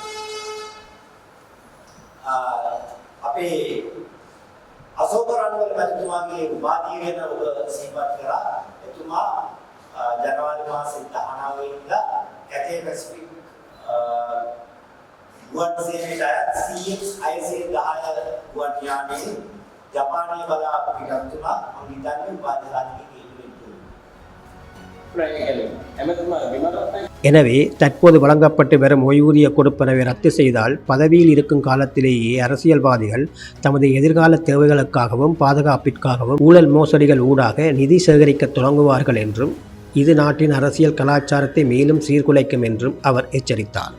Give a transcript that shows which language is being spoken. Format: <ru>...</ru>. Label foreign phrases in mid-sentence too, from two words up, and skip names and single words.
<si>අපේ අශෝක රන්වල මැතිතුමාගේ උපාධිය ගැන ඔබ සිහිපත් කරා. එතුමා ජනවාරි මාසෙ 19 වෙනිදා කැතේ පැසිෆික් ගුවන් සේවයට අයත් CX-610 ගුවන් යානයේ ජපානයේ බලා පිටතුමා මම හිතන්නේ උපාධි සාධකයේ</si> <ta>எனவே தற்போது வழங்கப்பட்டு வரும் ஓய்வூதிய கொடுப்பனவை ரத்து செய்தால் பதவியில் இருக்கும் காலத்திலேயே அரசியல்வாதிகள் தமது எதிர்கால தேவைகளுக்காகவும் பாதுகாப்பிற்காகவும் ஊழல் மோசடிகள் ஊடாக நிதி சேகரிக்க தொடங்குவார்கள் என்றும் இது நாட்டின் அரசியல் கலாச்சாரத்தை மேலும் சீர்குலைக்கும் என்றும் அவர் எச்சரித்தார்.</ta>